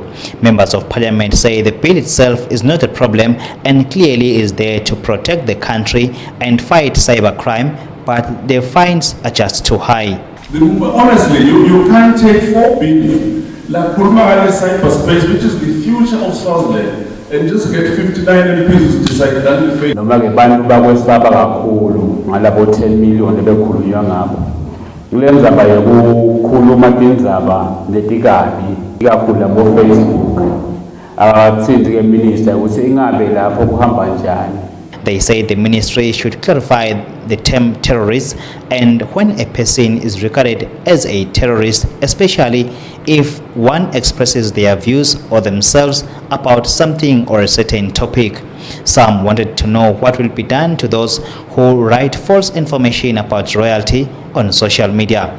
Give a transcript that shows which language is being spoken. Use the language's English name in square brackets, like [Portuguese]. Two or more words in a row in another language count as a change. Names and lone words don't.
[English] Members of Parliament say the bill itself is not a problem and clearly is there to protect the country and fight cybercrime, but the fines are just too high. Honestly, you can't take 4 billion, like Pulmahali cyberspace, which is the future of Swaziland, and just get 59 MPs to decide that will fail. [Swati] Noma ke bantu bakwesaba kakhulu ngalabo 10 million lebekhulunywa ngabo. Kulenza baye kukhuluma indaba letikabi ikakhulu labo Facebook. Awathinti ke minister ukuthi ingabe lapho kuhamba njani. [English] They say the ministry should clarify the term terrorist and when a person is regarded as a terrorist, especially if one expresses their views or themselves about something or a certain topic. Some wanted to know what will be done to those who write false information about royalty on social media.